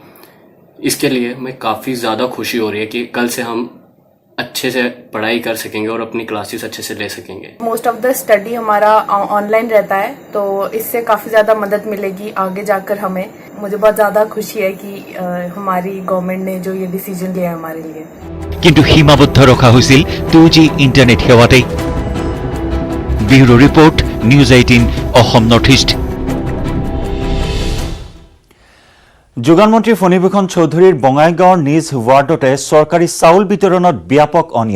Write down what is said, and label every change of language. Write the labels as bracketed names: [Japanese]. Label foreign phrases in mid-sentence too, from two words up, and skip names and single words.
[Hindi] इसके लिए मैं काफ़ी ज़्यादा खुशी हो रही है कि कल से हम अच्छे से पढ़ाई कर सकेंगे और अपनी क्लासेस अच्छे से ले सकेंगे। [English] most of the study [Hindi] हमारा ऑनलाइन रहता है तो इससे काफ़ी ज़्यादा मदद मिलेगी आगे जाकर हमें। मुझे बहुत ज़्यादा खुशी है कि हमारी गवर्नमेंट ने जो ये डिसीजन लिया है हमारे लिए। [Assamese] কিন্তু সীমাবদ্ধ ৰখা হৈছিল 2G ইণ্টাৰনেট সেৱাতেই। ব্যুৰো ৰিপৰ্ট, নিউজ 18 অসম নৰ্থ ইষ্ট। যোগান মন্ত্ৰী ফণীভূষণ চৌধুৰীৰ বঙাইগাঁৱৰ নিজ ৱাৰ্ডতে চৰকাৰী চাউল বিতৰণত ব্যাপক অনিয়ম।